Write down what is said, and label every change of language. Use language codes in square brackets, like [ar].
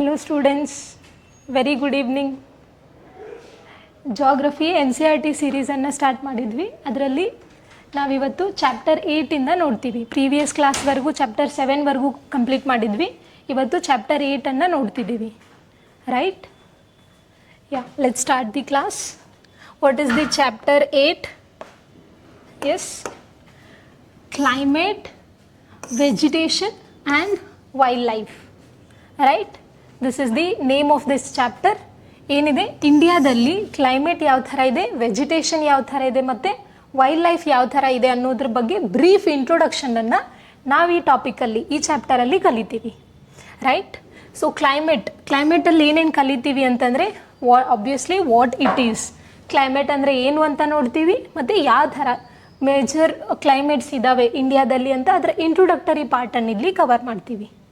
[en] Hello students, very good evening. [kn] Geography NCERT ಸೀರೀಸನ್ನು start ಮಾಡಿದ್ವಿ. ಅದರಲ್ಲಿ ನಾವಿವತ್ತು ಚಾಪ್ಟರ್ 8ಇಂದ ನೋಡ್ತೀವಿ. ಪ್ರೀವಿಯಸ್ ಕ್ಲಾಸ್ವರೆಗೂ ಚಾಪ್ಟರ್ 7ವರೆಗೂ ಕಂಪ್ಲೀಟ್ ಮಾಡಿದ್ವಿ. ಇವತ್ತು chapter 8ಅನ್ನು ನೋಡ್ತಿದ್ದೀವಿ. Right? [en] Yeah, let's start the class. What is the chapter 8? Yes, climate, vegetation and wildlife. Right? This is the name of this chapter. [kn] ಏನಿದೆ, ಇಂಡಿಯಾದಲ್ಲಿ climate ಯಾವ ಥರ ಇದೆ, ವೆಜಿಟೇಷನ್ ಯಾವ ಥರ ಇದೆ ಮತ್ತು ವೈಲ್ಡ್ ಲೈಫ್ ಯಾವ ಥರ ಇದೆ ಅನ್ನೋದ್ರ ಬಗ್ಗೆ ಬ್ರೀಫ್ ಇಂಟ್ರೊಡಕ್ಷನನ್ನು ನಾವು ಈ ಟಾಪಿಕಲ್ಲಿ, ಈ ಚಾಪ್ಟರಲ್ಲಿ ಕಲಿತೀವಿ. ರೈಟ್? ಸೊ ಕ್ಲೈಮೇಟಲ್ಲಿ ಏನೇನು ಕಲಿತೀವಿ ಅಂತಂದರೆ, obviously [en] what it is, [kn] climate ಅಂದರೆ ಏನು ಅಂತ ನೋಡ್ತೀವಿ, ಮತ್ತು ಯಾವ ಥರ ಮೇಜರ್ ಕ್ಲೈಮೇಟ್ಸ್ ಇದ್ದಾವೆ ಇಂಡಿಯಾದಲ್ಲಿ ಅಂತ ಅದರ ಇಂಟ್ರೊಡಕ್ಟರಿ ಪಾರ್ಟನ್ನು ಇಲ್ಲಿ ಕವರ್ ಮಾಡ್ತೀವಿ.